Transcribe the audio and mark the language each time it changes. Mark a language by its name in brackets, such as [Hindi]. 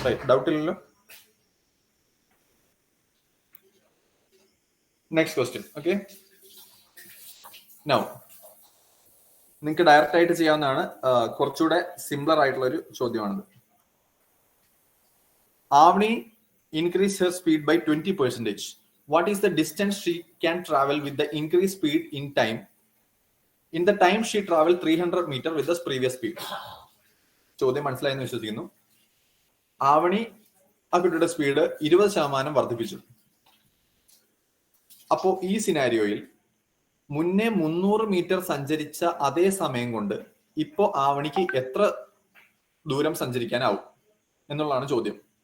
[Malayalam] Doubt ഇല്ലല്ലോ? Next question. Okay, now നിങ്ങൾക്ക് direct ആയിട്ട് ചെയ്യാവുന്നതാണ്. കുറച്ചുകൂടെ സിംപ്ലർ ആയിട്ടുള്ള ഒരു ചോദ്യമാണിത്. [English] Avni increased her speed by 20%. What is the distance she can travel with the increased speed in time? In the time she traveled 300 meters with the previous speed. [Malayalam] ചോദ്യം മനസ്സിലായെന്ന് വിശ്വസിക്കുന്നു. ആവണി ആ കുട്ടിയുടെ സ്പീഡ് 20% വർദ്ധിപ്പിച്ചു. അപ്പോ ഈ സിനാരിയോയിൽ മുന്നേ 300 മീറ്റർ സഞ്ചരിച്ച അതേ സമയം കൊണ്ട് ഇപ്പോ ആവണിക്ക് എത്ര ദൂരം സഞ്ചരിക്കാനാവും എന്നുള്ളതാണ് ചോദ്യം.